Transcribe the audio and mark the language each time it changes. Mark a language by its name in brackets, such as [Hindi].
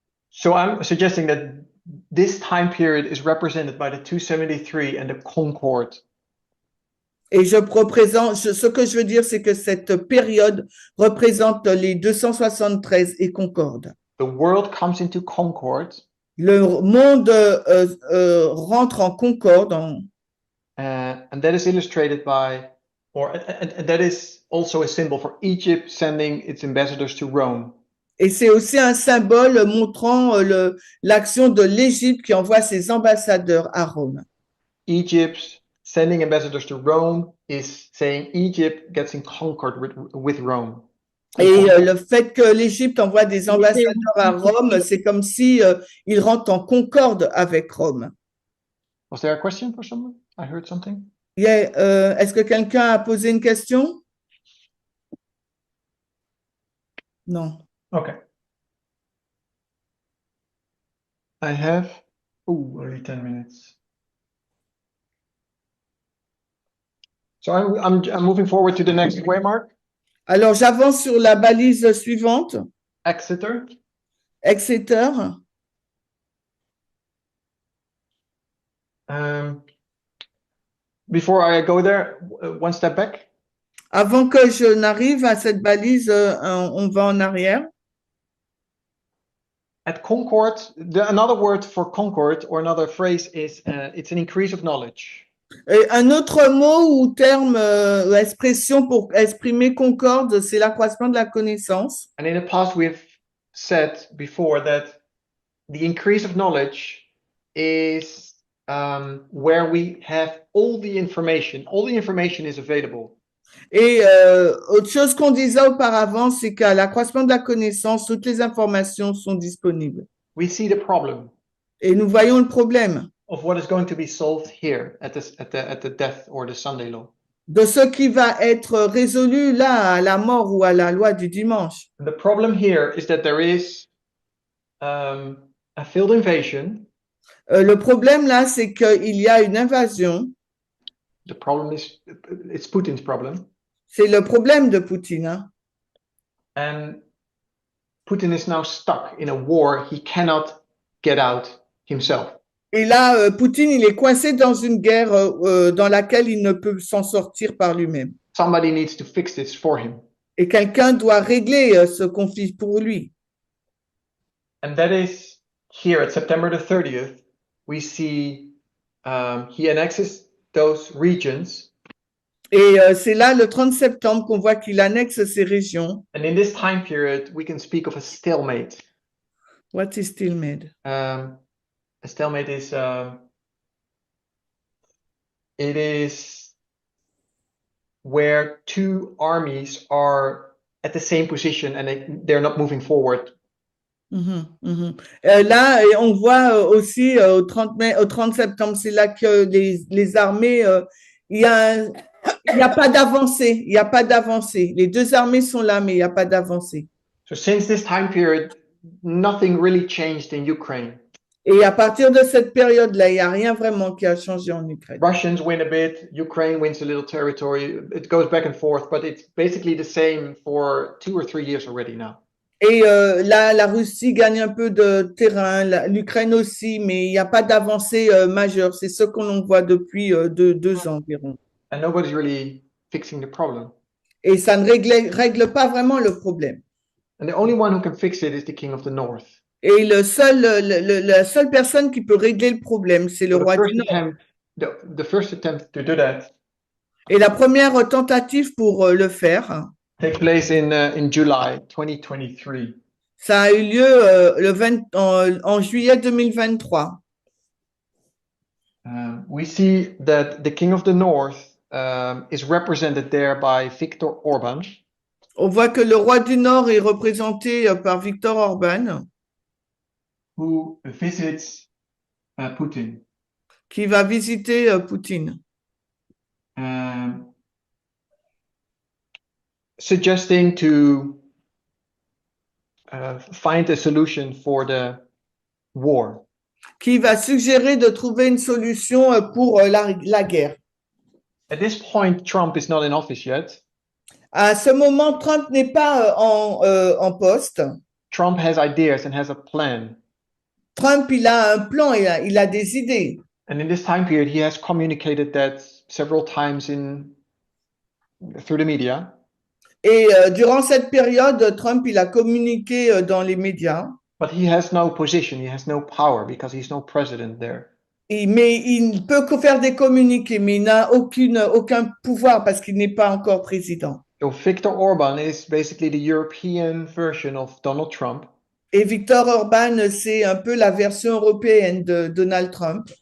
[English] So I'm suggesting that this time period is represented by the 273 and the Concord. [French] Et ce que je veux dire, c'est que cette période représente les 273 et concorde. [English] The world comes into concord, [French] Le monde rentre en concorde, [English] and that is illustrated by, and that is also a symbol for Egypt sending its ambassadors to Rome. [French] et c'est aussi un symbole montrant l'action de l'Égypte qui envoie ses ambassadeurs à Rome. [English] Egypt sending ambassadors to Rome is saying Egypt gets in concord with Rome. [French] Et le fait que l'Égypte envoie des ambassadeurs à Rome, c'est comme si ils rentrent en concorde avec Rome. [English] Was there a question for someone? I heard something. [French] Yeah, est-ce que quelqu'un a posé une question? Non. [English] Okay. I have only 10 minutes. So I'm moving forward to the next waymark. [French] Alors, j'avance sur la balise suivante, [English] Exeter. [French] Exeter. [English] Before I go there, one step back. [French] Avant que je n'arrive à cette balise, on va en arrière. [English] At Concord, another word for Concord or another phrase is it's an increase of knowledge. [French] Et un autre mot ou terme, expression pour exprimer concorde, c'est l'accroissement de la connaissance. [English] And in the past, we've said before that the increase of knowledge is where we have all the information. All the information is available. [French] Et autre chose qu'on disait auparavant, c'est qu'à l'accroissement de la connaissance, toutes les informations sont disponibles. [English] We see the problem [French] Et nous voyons le problème [English] of what is going to be solved here at the death or the Sunday law. [French] de ce qui va être résolu là, à la mort ou à la loi du dimanche. [English] The problem here is that there is a field invasion. [French] Le problème là, c'est qu'il y a une invasion. [English] The problem is it's Putin's problem. [French] C'est le problème de Poutine. Hein? [English] And Putin is now stuck in a war he cannot get out himself. [French] Et là, Poutine, il est coincé dans une guerre dans laquelle il ne peut s'en sortir par lui-même. [English] Somebody needs to fix this for him. [French] Et quelqu'un doit régler ce conflit pour lui. [English] And that is here at September the 30th, we see he annexes those regions. [French] Et c'est là, le 30 septembre, qu'on voit qu'il annexe ces régions. [English] And in this time period, we can speak of a stalemate. What is stalemate? A stalemate is it is where two armies are at the same position and they're not moving forward. [French] Là, on voit aussi au 30 septembre, c'est là que les armées, il y a pas d'avancée, il y a pas d'avancée. Les deux armées sont là, mais il n'y a pas d'avancée. [English] So since this time period, nothing really changed in Ukraine. [French] Et à partir de cette période-là, il n'y a rien vraiment qui a changé en Ukraine. [English] Russians win a bit, Ukraine wins a little territory. It goes back and forth, but it's basically the same for 2 or 3 years already now. [French] Et là, la Russie gagne un peu de terrain, l'Ukraine aussi, mais il n'y a pas d'avancée majeure. C'est ce qu'on voit depuis 2 ans environ. [English] And nobody's really fixing the problem. [French] Et ça ne règle pas vraiment le problème. [English] And the only one who can fix it is the king of the north. [French] Et la seule personne qui peut régler le problème, c'est le roi du Nord. [English] The first attempt to do that. [French] Et la première tentative pour le faire [English] take place in July 2023. [French] Ça a eu lieu en juillet 2023. [English] We see that the king of the north is represented there by Viktor Orban. [French] On voit que le roi du Nord est représenté par Viktor Orban. [English] Who visits Putin. [French] Qui va visiter Poutine. [English] Suggesting to find a solution for the war. [French] Qui va suggérer de trouver une solution pour la guerre. [English] At this point, Trump is not in office yet. [French] À ce moment, Trump n'est pas en poste. [English] Trump has ideas and has a plan. [French] Trump, il a un plan, il a des idées. [English] And in this time period, he has communicated that several times in through the media. [French] Et durant cette période, Trump, il a communiqué dans les médias, [English] But he has no position, he has no power because he's no president there. [French] mais il peut que faire des communiqués, mais il n'a aucun pouvoir parce qu'il n'est pas encore président. [English] So Viktor Orban is basically the European version of Donald Trump. [French] Et Viktor Orban, c'est un peu la version européenne de Donald Trump.